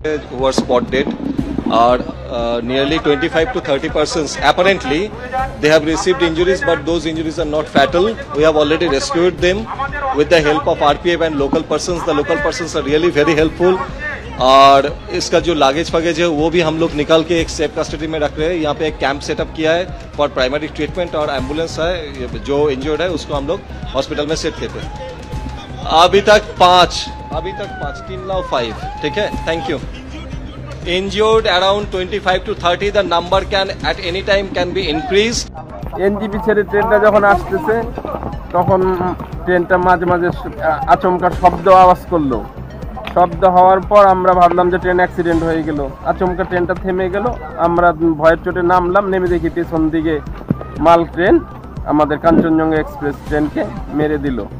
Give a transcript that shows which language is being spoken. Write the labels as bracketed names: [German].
[English] who are spot dead are nearly 25 to 30%. Apparently, they have received injuries, but those injuries are not fatal. We have already rescued them with the help of RPF and local persons. The local persons are really very helpful. [Hindi] और इसका जो luggage फगेज है वो भी हम लोग निकाल के एक सेफ कस्टडी में रख रहे हैं। यहाँ पे एक कैंप सेटअप किया है [English] for primary treatment, [Hindi] और एम्बुलेंस है जो इंजर्ड है उसको हम लोग हॉस्पिटल में सेट करते हैं। अभी तक 5, 3 [English] now [Hindi] 5, ठीक है, [English] Thank you. Injured around 25 to 30, the number can at any time can be increased. [Bangla] NJP ছেড়ে ট্রেনটা যখন আসতেছে তখন ট্রেনটা মাঝে মাঝে আচমকা আওয়াজ করলো। শব্দ হওয়ার পর আমরা ভাবলাম যে ট্রেন অ্যাক্সিডেন্ট হয়ে গেল। আচমকা ট্রেনটা থেমে গেল, আমরা ভয়ের চোটে নামলাম, নেমে দেখি পেছন দিকে মাল ট্রেন আমাদের কাঞ্চনজঙ্ঘা এক্সপ্রেস ট্রেনকে মেরে দিল।